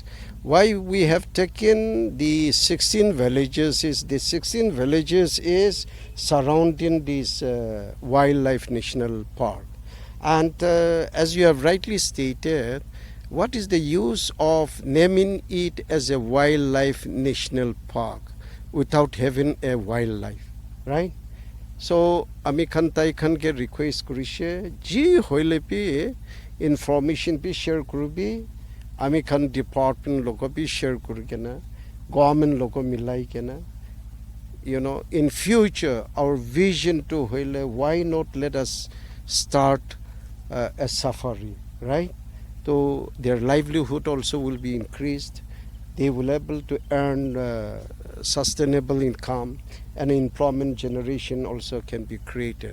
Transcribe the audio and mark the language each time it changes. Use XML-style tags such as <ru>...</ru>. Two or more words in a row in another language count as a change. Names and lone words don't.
<en>Why we have taken the 16 villages is the 16 villages is surrounding this Wildlife National Park. And as you have rightly stated, what is the use of naming it as a wildlife national park without having a wildlife, right?</en> <nag>So ami khan tai khan ke request kurishe ji hoile pi information pi share kurubi, ami khan department logo pi share kurikena, government logo milai kena.</nag> <en>In future our vision</en> <nag>to hoile,</nag> <en>why not let us start a safari, right? So their livelihood also will be increased. They will be able to earn sustainable income, and employment generation also can be created.</en>